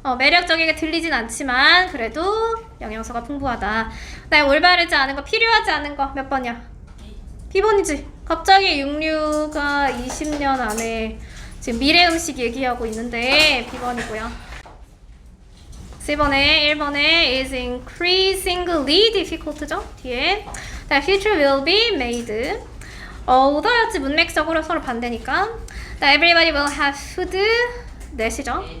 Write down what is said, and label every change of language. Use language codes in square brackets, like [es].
[ko] 매력적이게 들리진 않지만 그래도 영양소가 풍부하다. 네, 올바르지 않은 거, 필요하지 않은 거 몇 번이야? B번이지. 갑자기 육류가 20년 안에 지금 미래 음식 얘기하고 있는데 B번이고요. C번에 1번에 [en] is increasingly difficult [ko] 죠? 뒤에 [en] The future will be made. [ko] 얻어야지 문맥적으로 서로 반대니까. [en] Everybody will have food. [ko] 넷이죠.